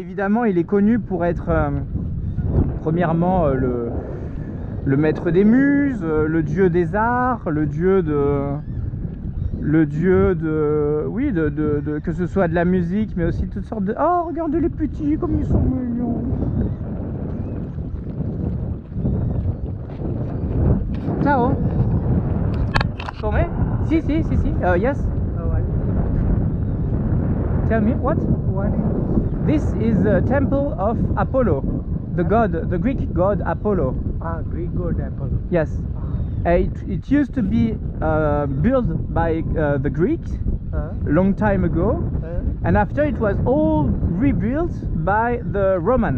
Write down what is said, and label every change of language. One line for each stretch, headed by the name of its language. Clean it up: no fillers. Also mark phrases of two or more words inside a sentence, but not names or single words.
French: Évidemment, il est connu pour être premièrement le maître des muses, le dieu des arts, le dieu de oui, que ce soit de la musique, mais aussi toutes sortes de... Oh, regardez les petits, comme ils sont mignons.
Italian: Ciao. Come? Si.
English: Yes. Tell me, what? This is the temple of Apollo, the god, the Greek god Apollo. Ah, Greek god Apollo. Yes. It used to be built by the Greeks long time ago, and after it was all rebuilt by the Roman.